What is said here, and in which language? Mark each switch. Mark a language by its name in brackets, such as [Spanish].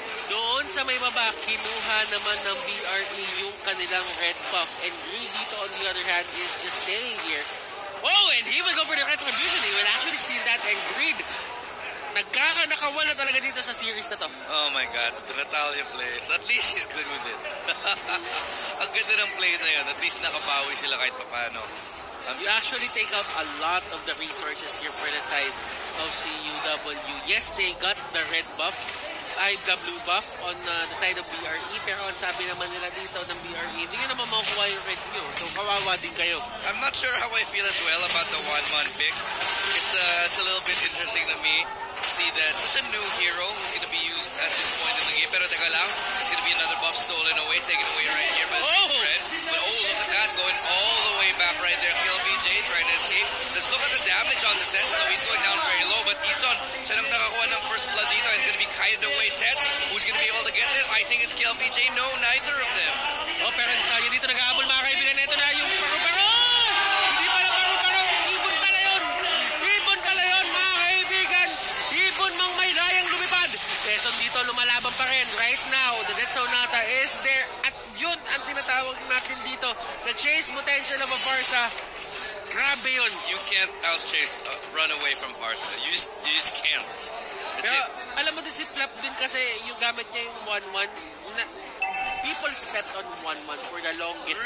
[Filipino] Doon sa may baba, kinuha naman ng BRE yung kanilang red buff. [English] And Green dito on the other hand is just staying here. Oh, and he will go for the retribution. He will actually steal that, and Greed [Filipino] nakawala talaga dito sa series na to. [English] Oh my God, the Natalia plays. At least he's good with it. [Filipino] Ang ganda ng play na yun. At least nakabawi sila kahit papano. [English] You actually take out a lot of the resources here for the side of CUW. Yes, they got the red buff, the blue buff on the side of BRE, [Filipino] pero ang sabi naman nila dito ng BRE, hindi nyo naman makukuha yung red nyo. So, kawawa din kayo. [English] I'm not sure how I feel as well about the 1-1 pick. It's a little bit interesting to me to see that such a new hero is going to be used at this point in the game. [Filipino] Pero teka lang, [English] it's going to be another buff stolen away, taken away right here by Bren. But look at that, going all the way back right there. KLBJ trying to escape. Let's look at the damage on the Tets. Now he's going down very low, but Ison, [Filipino] siya nang nakakuha ng first blood dito [English] and going to be kited away. Tets, who's going to be able to get this? I think it's KLBJ. No, neither of them. [Filipino] Oh, pero Nisaya dito nag-aabol mga kaibigan. Ito na yung paru-paro! Hindi pala paru-paro! Ibon pala yun! Ibon pala yun mga kaibigan! Ibon mang may dayang lumipad! Quezon dito lumalaban pa rin. [English] Right now, the Death Sonata is there. [Filipino] At yun ang tinatawag natin dito. [English] The chase potential of a Barca. [Filipino] Grabe yun. [English] You can't out-chase, run away from Barca. You just can't. That's [Filipino] Pero [English] it. [Filipino] alam mo din si Flap din kasi yung gamit niya yung 1-1. [English] People slept on 1-1 for the longest